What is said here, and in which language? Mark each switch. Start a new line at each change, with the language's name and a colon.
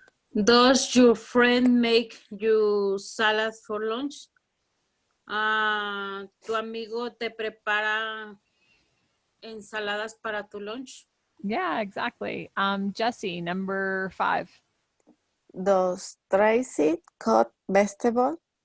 English: Does your friend make you salad for lunch?
Spanish: ¿Tu amigo te prepara ensaladas para tu lunch?
English: Yeah, exactly. Jessie, number 5. Does Tracy cut vegetables?